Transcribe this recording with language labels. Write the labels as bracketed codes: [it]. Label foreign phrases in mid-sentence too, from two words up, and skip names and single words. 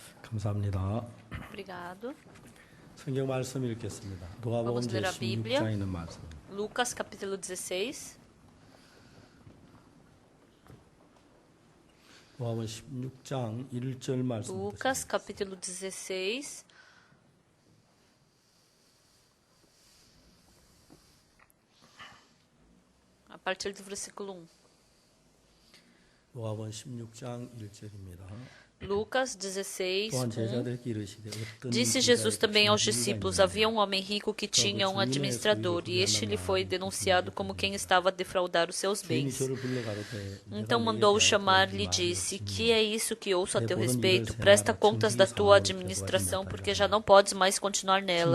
[ko] 감사합니다. [pt] Obrigado. [ko] 성경 말씀 읽겠습니다. 누가복음 [pt] Vamos ler a Bíblia. [ko] 제16장에 있는 말씀. [pt] Lucas capítulo 16. [ko] 누가복음 16장 1절 말씀. [pt] Lucas capítulo 16. A partir do versículo 1. [ko] 누가복음 16장 1절입니다. [pt] Lucas 16, [ko] 또한 1. 제자들에게 이르시되 어떤 [pt] Disse Jesus também aos discípulos: havia um homem rico que tinha um administrador, e este lhe foi denunciado como quem estava a defraudar os seus bens. Então mandou-o chamar e lhe disse: que é isso que ouço a teu respeito? Presta contas da tua administração, porque já não podes mais continuar nela.